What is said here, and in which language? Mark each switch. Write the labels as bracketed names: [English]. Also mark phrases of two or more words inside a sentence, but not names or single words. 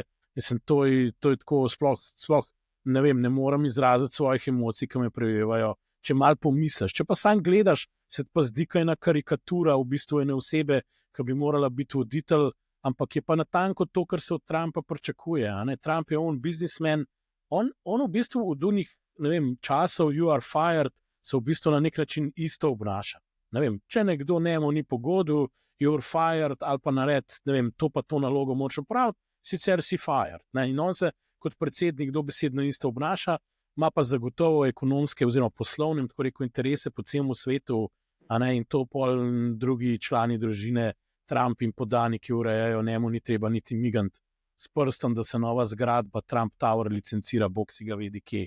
[Slovenian] Mislim, to je tako sploh ne vem, ne morem izraziti svojih emocij, ki me prevevajo. Če mal pomisliš, če pa sam gledaš, se pa zdi, kaj ena karikatura v bistvu ene osebe, ki bi morala biti voditelj, ampak je pa natanko to, kar se od Trumpa pričakuje. Trump je biznismen, on v bistvu od unih, ne vem, časov [English] you are fired, [Slovenian] se v bistvu na nek način isto obnaša. Ne vem, če nekdo njemu ni pogodil, [English] you are fired, [Slovenian] ali pa naredi, ne vem, to pa to nalogo moč opraviti, sicer si fired. In on se kot predsednik dobesedno isto obnaša, ima pa zagotovo ekonomske oziroma poslovne, tako rekel, interese po celem svetu, in to pol drugi člani družine, Trump in podaniki urejajo, njemu ni treba niti migant s prstom, da se nova zgradba Trump Tower licencira, bog si ga vedi kje.